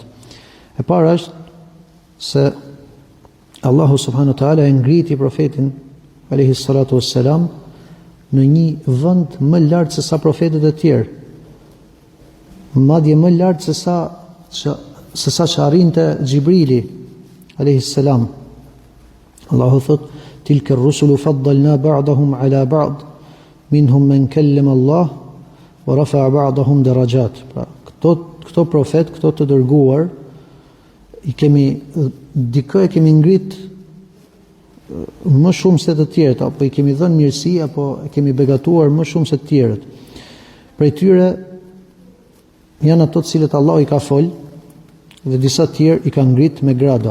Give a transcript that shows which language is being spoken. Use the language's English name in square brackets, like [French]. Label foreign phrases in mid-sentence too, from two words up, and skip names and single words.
[Albanian] E para është se Allahu [Arabic] سبحانه وتعالى [Albanian] e ngriti profetin [Arabic] عليه الصلاة والسلام [Albanian] në një vend më lart se sa profetët e tjerë. Madje më lart se sa që arrinte Xhibrili [Arabic] عليه السلام. [Albanian] Allahu thot: [Arabic] "تلك الرسل فضلنا بعضهم على بعض منهم من كلم الله ورفع بعضهم درجات." [Albanian] Pra, këto profet, këto të dërguar, dikë e kemi ngrit më shumë se të tjerët, apo i kemi dhënë mirësi, apo e kemi begatuar më shumë se të tjerët. Prej tyre janë ato të cilët Allah i ka fol dhe disa të tjerë i ka ngrit me grada.